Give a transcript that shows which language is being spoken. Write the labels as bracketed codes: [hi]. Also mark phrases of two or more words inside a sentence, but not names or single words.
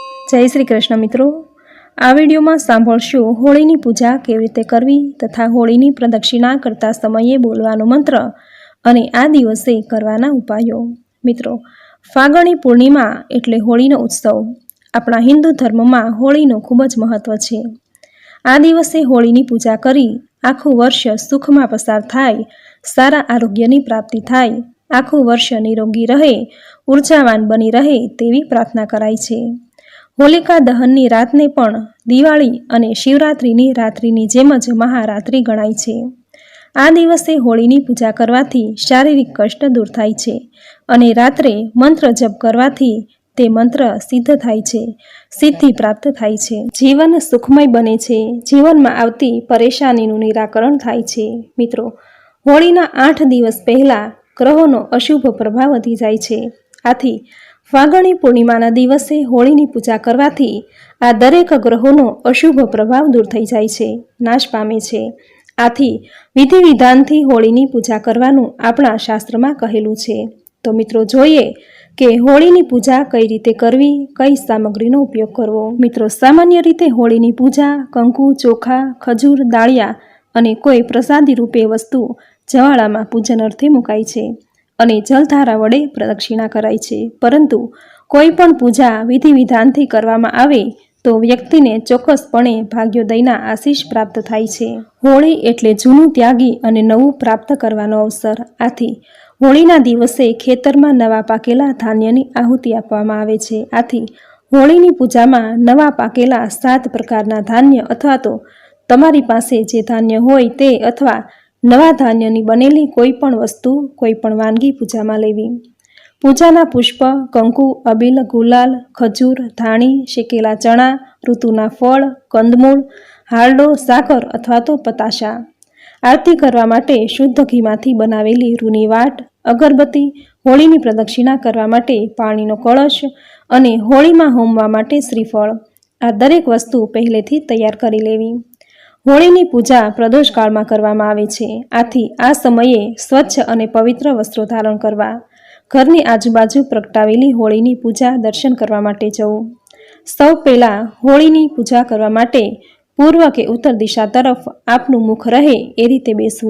[gu] જય શ્રી કૃષ્ણ મિત્રો, આ વિડિયો મેં સાંભળશો હોળીની પૂજા કેવી રીતે કરવી તથા હોળીની પ્રદક્ષિણા કરતા સમયે બોલવાનો મંત્ર અને આ દિવસે કરવાના ઉપાયો। મિત્રો, ફાગણી પૂર્ણિમા એટલે હોળીનો ઉત્સવ। અપના હિંદુ ધર્મ મેં હોળીનો ખૂબ જ મહત્વ છે। આ દિવસે હોળીની પૂજા કરી આખું વર્ષ સુખ મેં પસાર થાય, સારા આરોગ્યની પ્રાપ્તિ થાય, આખું વર્ષ નિરોગી રહે, ઊર્જાવાન બની રહે તેવી પ્રાર્થના કરાય છે। હોલિકા દહનની રાતને પણ दिवाળી અને શિવરાત્રિની રાત્રિની જેમ જ મહારાત્રિ ગણાય છે। આ દિવસે હોળીની પૂજા કરવાથી શારીરિક કષ્ટ દૂર થાય છે અને રાત્રે મંત્ર જપ કરવાથી તે મંત્ર સિદ્ધ થાય છે, સિદ્ધિ પ્રાપ્ત થાય છે, જીવન સુખમય બને છે, જીવનમાં આવતી પરેશાનીનું નિરાકરણ થાય છે। મિત્રો, હોળીના 8 દિવસ પહેલા ગ્રહોનો અશુભ પ્રભાવ વધી જાય છે। આથી ફાગણી પૂર્ણિમાના દિવસે હોળીની પૂજા કરવાથી આ દરેક ગ્રહોનો અશુભ પ્રભાવ દૂર થઈ જાય છે, નાશ પામે છે। આથી વિધિ વિધાનથી હોળીની પૂજા કરવાનું આપણા શાસ્ત્રમાં કહેલું છે। તો મિત્રો, જોઈએ કે હોળીની પૂજા કઈ રીતે કરવી, કઈ સામગ્રીનો ઉપયોગ કરવો। મિત્રો, સામાન્ય રીતે હોળીની પૂજા કંકુ, ચોખા, ખજૂર, દાળિયા અને કોઈ પ્રસાદી રૂપે વસ્તુ જવાળામાં પૂજન અર્થે મુકાય છે અને જલધારા વડે પ્રદક્ષિણા કરાય છે। પરંતુ કોઈ પણ પૂજા વિધિ વિધાનથી કરવામાં આવે તો વ્યક્તિને ચોક્કસપણે ભાગ્યોદયના આશીષ પ્રાપ્ત થાય છે। હોળી એટલે જૂનું ત્યાગી અને નવું પ્રાપ્ત કરવાનો અવસર। આથી હોળીના દિવસે ખેતરમાં નવા પાકેલા ધાન્યની આહુતિ આપવામાં આવે છે। આથી હોળીની પૂજામાં નવા પાકેલા 7 પ્રકારના ધાન્ય અથવા તો તમારી પાસે જે ધાન્ય હોય તે અથવા નવા ધાન્યની બનેલી કોઈપણ વસ્તુ, કોઈપણ વાનગી પૂજા મેં લેવી। પૂજાના પુષ્પ, કંકુ, અબીલ, ગુલાલ, ખજૂર, ધાણી, શેકેલા ચના, ઋતુના ફળ, કંદમૂળ, હારડો, સાકર અથવા તો પતાશા। આરતી કરવા માટે શુદ્ધ ઘીમાંથી બનાવેલી રૂની વાટ, અગરબત્તી, હોળીની પ્રદક્ષિણા કરવા માટે પાણીનો કળશ અને હોળીમાં હોમવા માટે શ્રીફળ, આ દરેક વસ્તુ પહેલેથી તૈયાર કરી લેવી। હોળીની પૂજા પ્રદોષ કાળમાં કરવામાં આવે છે। આથી આ સમયે સ્વચ્છ અને પવિત્ર વસ્ત્રો ધારણ કરવા, ઘરની આજુબાજુ પ્રગટાવેલી હોળીની પૂજા દર્શન કરવા માટે જવું। સૌ પહેલા હોળીની પૂજા કરવા માટે પૂર્વ કે ઉત્તર દિશા તરફ આપનું મુખ રહે એ રીતે બેસવું।